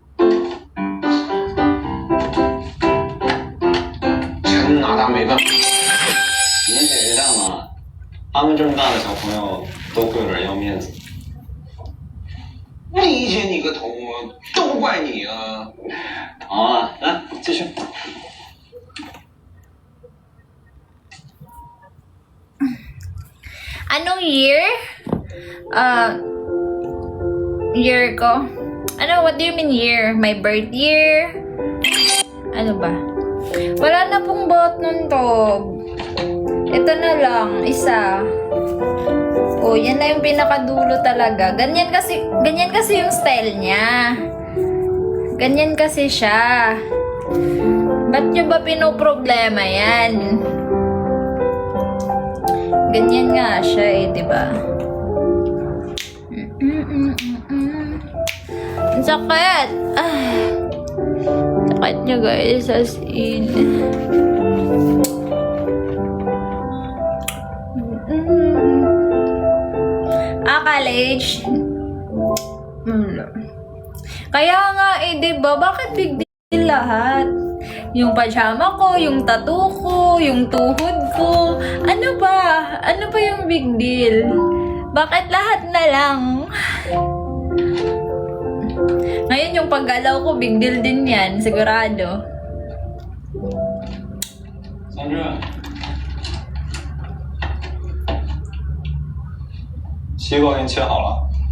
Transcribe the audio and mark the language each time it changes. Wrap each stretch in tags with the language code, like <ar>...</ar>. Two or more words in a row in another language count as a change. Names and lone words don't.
<zh>真拿他没办法。你姐姐干嘛？他们这么大的小朋友都会有点要面子。理解你个头啊！都怪你啊！好啊，来继续。</zh> <tl>Anong year? Year ko? Ano,</tl> <en>what do you mean year? My birth year?</en> <tl>Ano ba? Wala na pong bot nun to. Ito na lang, isa. Oh, yan na yung pinakadulo talaga. Ganyan kasi yung style niya. Ganyan kasi siya. Ba't nyo ba pinoproblema yan? Ganyan nga siya eh, di ba? Ang sakit! Sakit niya guys, as in. College. Kaya nga eh, di ba? Bakit</tl> <en>big deal</en> <tl>lahat? Yung pajama ko, yung tattoo ko, yung tuhod ko. Ano ba? Ano ba yung</tl> <en>big deal?</en> <tl>Bakit lahat na lang? Ngayon yung paggalaw ko,</tl> <en>big deal</en> <tl>din yan. Sigurado. Sandra.</tl> <zh>西瓜给你切好了。</zh>